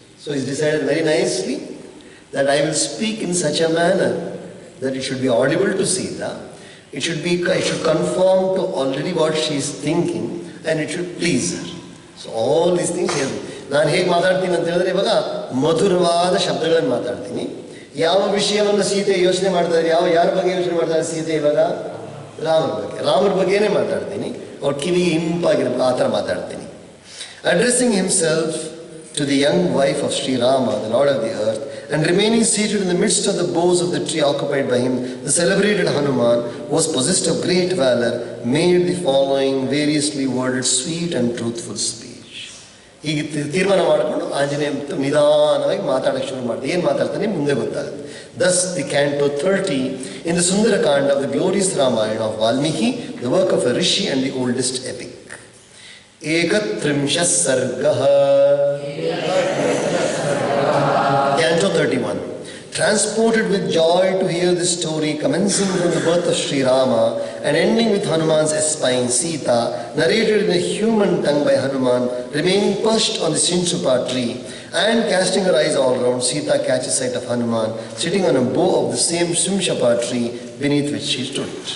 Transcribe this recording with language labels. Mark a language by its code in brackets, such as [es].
[en] So he's decided very nicely that I will speak in such a manner that it should be audible to Sita, it should conform to already what she is thinking, and it should please her. So all these things here. [kn] ನಾನು ಹೇಗೆ ಮಾತಾಡ್ತೀನಿ ಅಂತ ಹೇಳಿದ್ರೆ, ಇವಾಗ ಮಧುರವಾದ ಶಬ್ದಗಳನ್ನು ಮಾತಾಡ್ತೀನಿ. ಯಾವ ವಿಷಯವನ್ನು ಸೀತೆ ಯೋಚನೆ ಮಾಡ್ತಾರೆ, ಯಾರ ಬಗ್ಗೆ ಯೋಚನೆ ಮಾಡ್ತಾರೆ ಸೀತೆ ಇವಾಗ? ರಾಮರ ಬಗ್ಗೆನೇ ಮಾತಾಡ್ತೀನಿ. ಅವ್ರ ಕಿವಿಗೆ ಇಂಪಾಗಿರ್ಬೇಕು, ಆ ಥರ ಮಾತಾಡ್ತೀನಿ. [en] Addressing himself to the young wife of Sri Rama, the Lord of the earth, and remaining seated in the midst of the boughs of the tree occupied by him, the celebrated Hanuman was possessed of great valor, made the following variously worded sweet and truthful speech. [kn] ಹೀಗೆ ತೀರ್ಮಾನ ಮಾಡಿಕೊಂಡು ಆಂಜನೇಯ ನಿಧಾನವಾಗಿ ಮಾತಾಡೋಕ್ಕೆ ಶುರು ಮಾಡ್ತಾರೆ. ಏನು ಮಾತಾಡ್ತಾನೆ ಮುಂದೆ ಗೊತ್ತಾಗುತ್ತೆ. [en] Thus the canto 30 in the Sundarakanda of the glorious Ramayana of Valmiki, the work of a rishi and the oldest epic. [sa] Ekatrimshah sargah. [en] Canto 31. Transported with joy to hear this story, commencing from the birth of Sri Rama and ending with Hanuman's espying Sita, narrated in a human tongue by Hanuman, remaining perched on the Sinsupa tree, and casting her eyes all round, Sita catches sight of Hanuman sitting on a bough of the same Simshapa tree beneath which she stood.